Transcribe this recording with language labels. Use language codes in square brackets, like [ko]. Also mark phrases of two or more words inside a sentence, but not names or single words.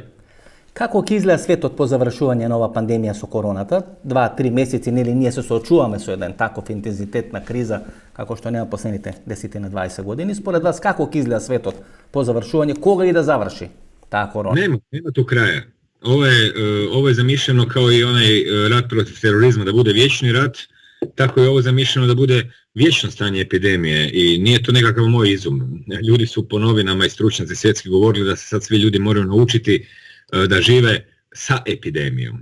[mk] Како ќе изгледа светот по завршување на ова пандемија со короната? 2-3 месеци, нели, ние се соочуваме со еден таков интензитет на криза, како што нема последните 10 на 20 години. Според вас, како ќе изгледа светот по завршување, кога и да заврши таа корона? [hr] Нема tu kraja. Ovo je zamišljeno kao i onaj rat protiv terorizma, da bude vječni rat, tako je ovo zamišljeno da bude vječno stanje epidemije i nije to nekakav moj izum. Ljudi su po novinama i stručnjaci svjetski govorili da se sad svi ljudi moraju naučiti da žive sa epidemijom.